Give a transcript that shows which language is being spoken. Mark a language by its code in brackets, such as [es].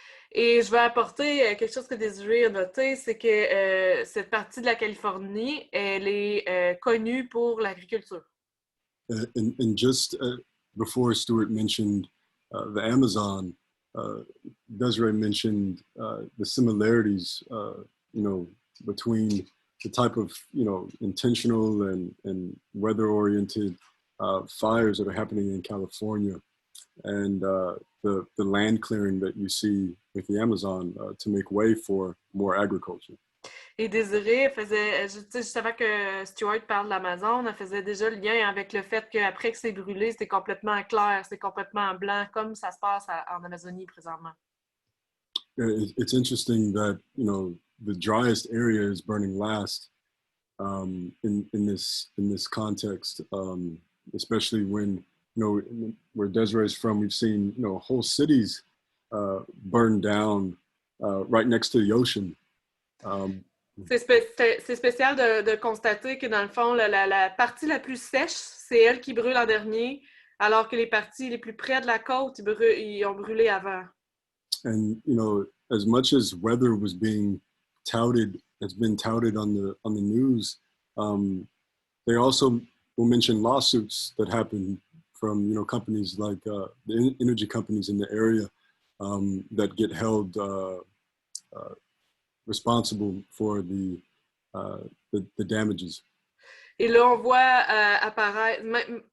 [fr] Et je vais apporter quelque chose que Désiré a noté, c'est que cette partie de la Californie, elle est connue pour l'agriculture. [en] And just before Stuart mentioned the Amazon, Desiree mentioned the similarities, between the type of, intentional and weather-oriented fires that are happening in California, and the land clearing that you see with the Amazon to make way for more agriculture. [fr] Et Désiré faisait, juste avant que Stuart parle de l'Amazon, elle faisait déjà le lien avec le fait qu'après que c'est brûlé, c'est complètement clair, c'est complètement blanc, comme ça se passe en Amazonie présentement. [en] It's interesting that, the driest area is burning last in this context, especially when, where Desiree is from, we've seen, whole cities burn down right next to the ocean. [fr] C'est spécial de constater que dans le fond, la partie la plus sèche, c'est elle qui brûle en dernier, alors que les parties les plus près de la côte, ils ont brûlé avant. [en] And as much as weather has been touted on the news, they also we'll mention lawsuits that happen from, you know, companies like the energy companies in the area that get held responsible for the damages. [fr] Et là, on voit apparaître.